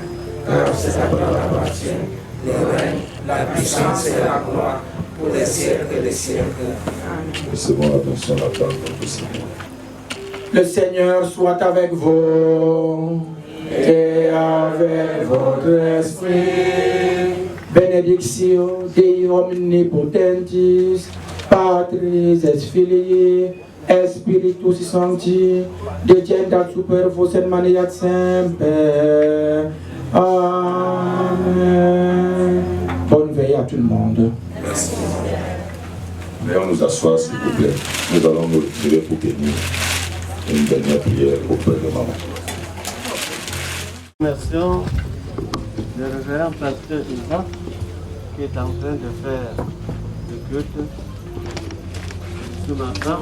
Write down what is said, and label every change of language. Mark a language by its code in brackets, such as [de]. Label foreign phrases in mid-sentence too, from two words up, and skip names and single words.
[fr] Car c'est à toi appartient le règne, la puissance et la gloire pour les siècles des siècles. Amen. Recevons l'attention de la part de notre Seigneur. Le Seigneur soit avec vous. et avec votre esprit. [la] Benedictio Dei omnipotentis, Patris et Filii, Spiritus Sancti, descendat super vos et maniat semper. Amen. [fr] Bonne veille à tout le monde. Merci. Veuillons nous asseoir, s'il vous plaît. Nous allons nous retirer pour bénir une dernière prière auprès de maman. Merci le révérend pasteur Isaac qui est en train de faire le culte ce matin.